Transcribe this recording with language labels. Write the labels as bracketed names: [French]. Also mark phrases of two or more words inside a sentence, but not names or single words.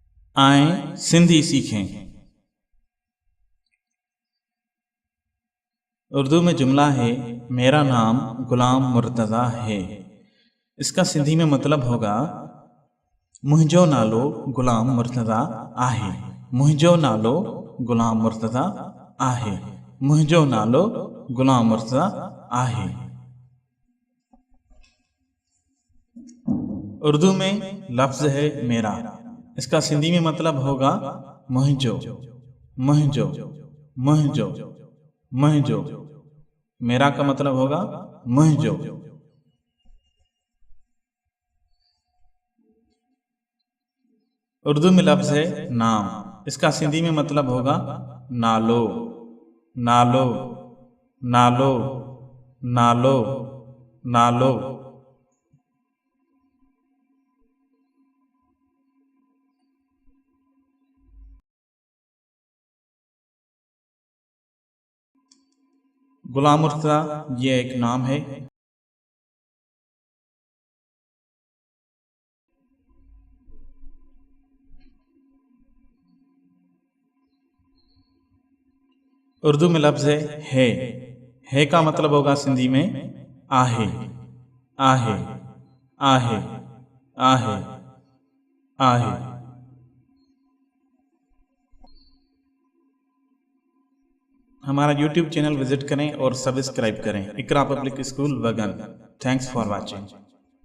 [Hindi] आएं सिंधी सीखें। उर्दू में जुमला है मेरा नाम गुलाम मुर्तज़ा है। इसका सिंधी में मतलब होगा [Sindhi] मुंहिंजो नालो गुलाम मुर्तज़ा आहे। मुंहिंजो नालो गुलाम मुर्तज़ा आहे। मुंहिंजो नालो गुलाम मुर्तज़ा आहे। [Hindi] उर्दू में लफ्ज़ है मेरा। इसका सिंधी में मतलब होगा [Sindhi] मुंहिंजो मुंहिंजो मुंहिंजो मुंहिंजो। [Hindi] मेरा का मतलब होगा मुंहिंजो। उर्दू में लफ्ज़ है नाम। इसका सिंधी में मतलब होगा [Sindhi] नालो नालो नालो नालो नालो। [Hindi] गुलाम मुर्तज़ा ये एक नाम है। उर्दू में लफ्ज़ है का मतलब होगा सिंधी में [Sindhi] आहे आहे आहे आहे आहे। [Hindi] हमारा YouTube चैनल विजिट करें और सब्सक्राइब करें। [English] इकरा पब्लिक स्कूल वगन। Thanks for watching.